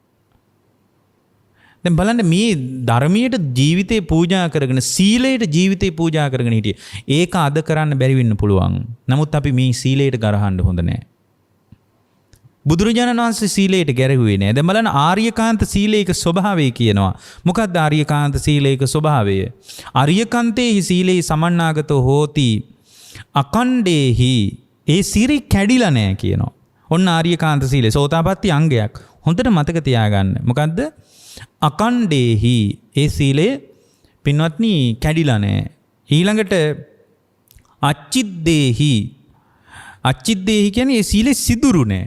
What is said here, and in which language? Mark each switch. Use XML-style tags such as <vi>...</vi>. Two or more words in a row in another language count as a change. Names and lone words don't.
<si>දැන් බලන්න මේ ධර්මයට ජීවිතේ පූජා කරගෙන සීලයට ජීවිතේ පූජා කරගෙන හිටියේ. ඒක අද කරන්න බැරි වෙන්න පුළුවන්. නමුත් අපි මේ සීලයට ගරහන්න හොඳ නැහැ. බුදුරජාණන් වහන්සේ සීලයට ගැරහුවේ නැහැ. දැන් බලන්න ආර්යකාන්ත සීලයක ස්වභාවය කියනවා. මොකක්ද ආර්යකාන්ත සීලයක ස්වභාවය?</si> <pi>ආර්යකාන්තේහි සීලේ සමන්නාගතෝ හෝති අකණ්ඩේහි</pi> <si>ඒ සීරි කැඩිලා නැහැ කියනවා. ඔන්න ආර්යකාන්ත සීලය සෝතාපට්ටි අංගයක්. හොඳට මතක තියාගන්න. මොකද්ද? අකණ්ඩේහි ඒ සීලය පින්වත්නි කැඩිලා නැහැ. ඊළඟට අච්චිද්දේහි කියන්නේ ඒ සීලේ සිදුරු නැහැ.</si>